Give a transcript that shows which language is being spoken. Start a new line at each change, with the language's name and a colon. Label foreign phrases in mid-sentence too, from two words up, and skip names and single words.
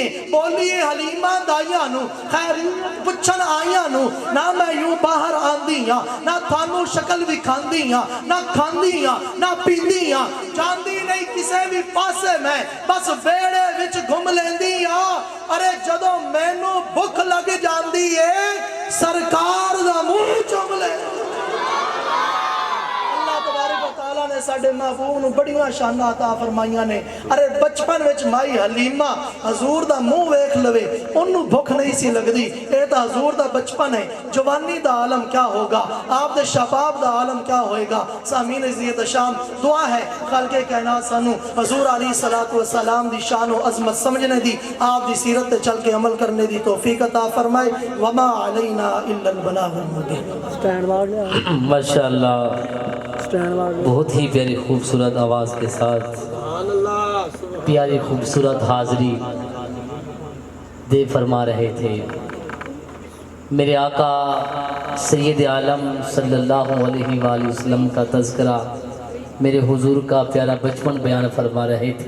Punjabi: بولیے حلیمہ دائیاں نوں خیر پچھن آئیاں نوں نہ میں یوں باہر آندی ہاں، نہ تھانوں شکل بھی کھاندی ہاں، نہ کھاندی ہاں، نہ پیندی ہاں، جاندی نہیں کسے بھی پاسے میں، بس ویہڑے وچ گھم لیندی ہاں. ارے جدوں مینوں بھکھ لگ جاندی ہے سرکار دا منہ چم لے.
Arabic: الله تبارك وتعالى
Punjabi: نے ساڈے محبوب نوں بڑیاں شاناں عطا فرمائیاں نے. ارے بچپن وچ مائی حلیمہ حضور دا منہ ویکھ لوے اونوں بھکھ نہیں سی لگدی. یہ تو حضور دا بچپن ہے. جوانی دا عالم کیا ہوگا، آپ دے شباب دا عالم کیا ہوئے گا. سامعین عزت شام دعا ہے خالقِ کائنات سانوں حضور
Arabic: عليه الصلاة والسلام
Punjabi: دی شان اور عظمت سمجھنے دی، آپ دی سیرت تے چل کے عمل کرنے دی توفیق عطا فرمائے.
Arabic: وما علينا إلا البلاغ المبين.
Urdu: माशाअल्लाह, بہت ہی پیاری خوبصورت آواز کے ساتھ پیاری خوبصورت حاضری دے فرما رہے تھے. میرے آقا سید عالم
Arabic: صلى الله عليه وسلم
Urdu: کا تذکرہ، میرے حضور کا پیارا بچپن بیان فرما رہے تھے.